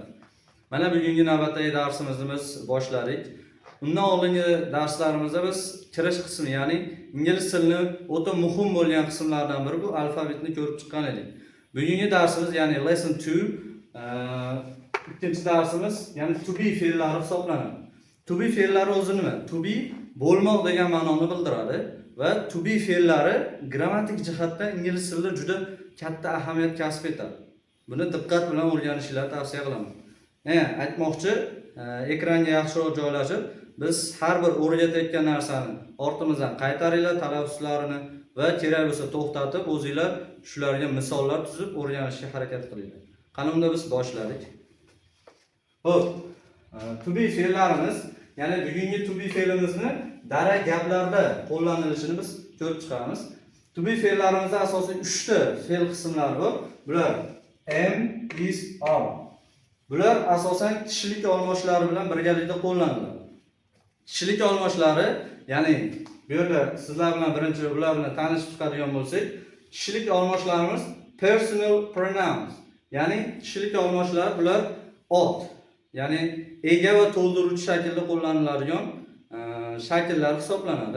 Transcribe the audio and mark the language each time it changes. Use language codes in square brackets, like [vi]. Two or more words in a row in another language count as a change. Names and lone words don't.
[uz] Mana bugungi navbatdagi darsimizni biz boshladik. Undan oldingi darslarimizda biz kirish qismi, ya'ni ingliz tilini o'ta muhim bo'lgan qismlardan biri bu alfabetni ko'rib chiqqan edik. Bugungi darsimiz, ya'ni lesson 2, ikkinchi darsimiz, ya'ni [en] to be [uz] fe'llari hisoblanadi. [en] To be [uz] fe'llari o'zi nima? [en] To be [uz] bo'lmoq degan ma'noni bildiradi. Va [en] to be [uz] fe'llari grammatik jihatdan ingliz tilida juda katta ahamiyat kasb etadi. Buni diqqat bilan o'rganishinglarni tavsiya qilaman. Aytmoqchi, ekranga yaxshiroq joylashib, biz har bir o'rgatayotgan narsani ortimizdan qaytaringlar, talaffuzlarini va kerak bo'lsa to'xtatib, o'zingizlar shularga misollar tuzib o'rganishga harakat qilinglar. Qani unda biz boshladik. Xo'p, [en] to be [uz] fe'llarimiz, ya'ni bugungi [en] to be [uz] fe'limizni darak gaplarda qo'llanilishini biz ko'rib chiqamiz. [en] To be [uz] fe'llarimizda asosiy 3 ta fe'l qismlari bor. Bular [en] am, is, are. [uz] Bular asosan kishilik olmoshlari bilan birgalikda qo'llaniladi. Kishilik olmoshlari, ya'ni bu yerda sizlar bilan birinchi bular bilan tanishib chiqadigan bo'lsak, kishilik olmoshlarimiz [en] personal pronouns. [uz] Ya'ni kishilik olmoshlar bular ot, ya'ni ega va to'ldiruvchi shaklda qo'llaniladigan shakllar hisoblanadi.